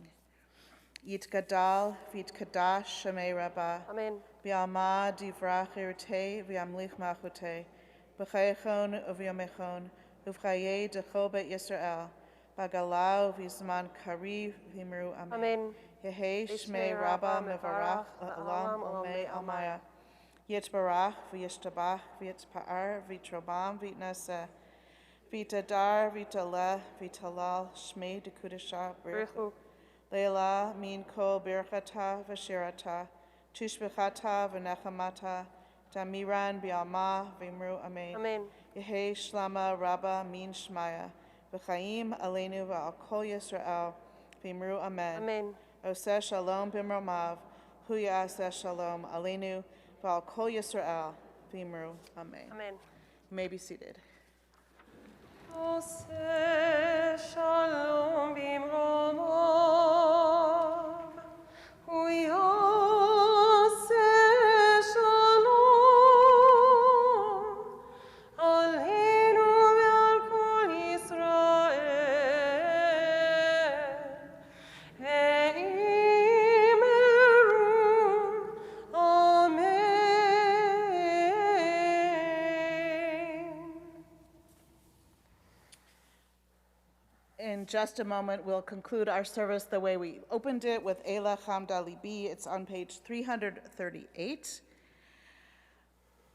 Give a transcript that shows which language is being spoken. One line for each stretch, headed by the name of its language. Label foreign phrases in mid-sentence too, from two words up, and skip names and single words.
Aramaic: יתגדל ויתקדש שמה רבא. Amen. בעלמא דברא כרעותה וימליך מלכותה. בחייכון וביומיכון ובחיי דכל בית ישראל. בעגלא ובזמן קריב ואמרו אמן. Amen. יהא שמה רבא מברך לעלם עלמי עלמיא. יתברך וישתבח ויתפאר ויתרומם ויתנשא. ויתהדר ויתעלה ויתהלל שמה דקודשא בריך הוא. לעלא מן כל ברכתא ושירתא תשבחתא ונחמתא דאמירן בעלמא ואמרו אמן. Amen. יהא שלמא רבא מן שמיא וחיים עלינו ועל כל ישראל ואמרו אמן. Amen.
Hebrew: עושה שלום במרומיו הוא יעשה שלום עלינו ועל כל ישראל ואמרו אמן. Amen.
English: You may be seated.
Hebrew: עושה שלום במרומיו ויעשה שלום עלינו ועל כל ישראל ואמרו אמן.
English: In just a moment, we'll conclude our service the way we opened it with Eila Chamda Libi. It's on page 338.